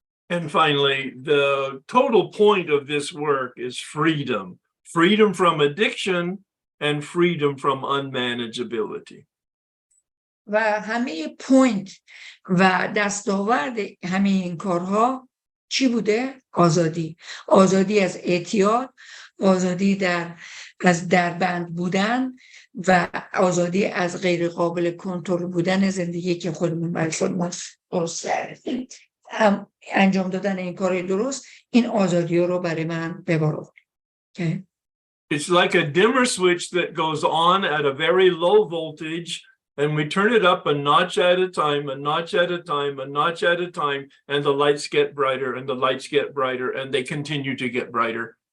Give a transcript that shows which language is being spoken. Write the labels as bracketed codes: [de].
[en] And finally, the total point of this work is freedom. Freedom from addiction and freedom from unmanageability. [fa] و همه پوینت و دستاورد همه این کارها چی بوده؟ آزادی. آزادی از اعتیاد، آزادی از دربند بودن و آزادی از غیر قابل کنترل بودن زندگی که خودمون برای خودمون درست کردیم. انجام دادن این کار درست این آزادی رو برای من به بار آورد. [en] Okay. It's like a dimmer switch that goes on at a very low voltage, and we turn it up a notch at a time, a notch at a time, a notch at a time, and the lights get brighter and the lights get brighter and they continue to get brighter.